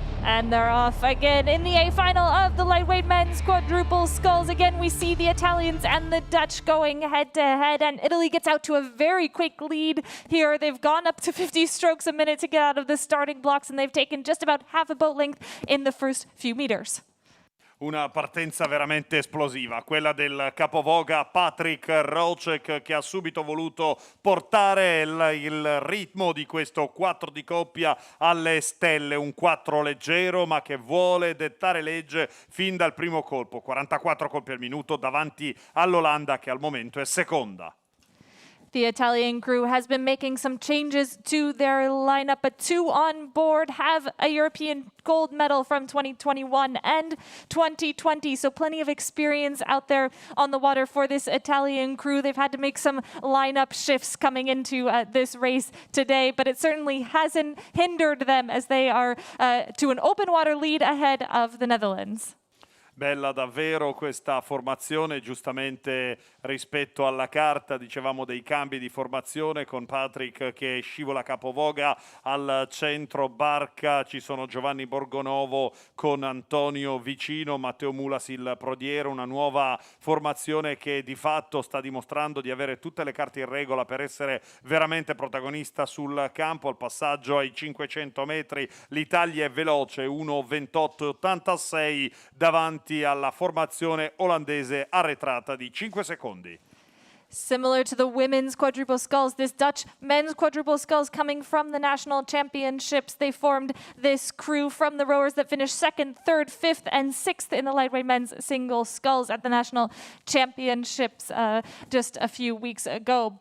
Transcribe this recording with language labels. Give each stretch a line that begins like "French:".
English: And they're off again in the A final of the lightweight men's quadruple sculls. Again, we see the Italians and the Dutch going head to head, and Italy gets out to a very quick lead here. They've gone up to 50 strokes a minute to get out of the starting blocks, and they've taken just about half a boat length in the first few meters.
Italian: Una partenza veramente esplosiva, quella del capovoga Patrick Rocek, che ha subito voluto portare il ritmo di questo 4 di coppia alle stelle, un 4 leggero ma che vuole dettare legge fin dal primo colpo, 44 colpi al minuto davanti all'Olanda che al momento è seconda.
English: The Italian crew has been making some changes to their lineup, but two on board have a European gold medal from 2021 and 2020, so plenty of experience out there on the water for this Italian crew. They've had to make some lineup shifts coming into this race today, but it certainly hasn't hindered them as they are to an open water lead ahead of the Netherlands.
Italian: Bella davvero questa formazione, giustamente rispetto alla carta dicevamo dei cambi di formazione con Patrick che scivola capovoga, al centro barca ci sono Giovanni Borgonovo con Antonio Vicino, Matteo Mulas il prodiere, una nuova formazione che di fatto sta dimostrando di avere tutte le carte in regola per essere veramente protagonista sul campo. Al passaggio ai 500 metri l'Italia è veloce, 1:28.86 davanti alla formazione olandese arretrata di 5 secondi.
English: Similar to the women's quadruple sculls, this Dutch men's quadruple sculls coming from the national championships. They formed this crew from the rowers that finished 2nd, 3rd, 5th, and 6th in the lightweight men's single sculls at the national championships just a few weeks ago.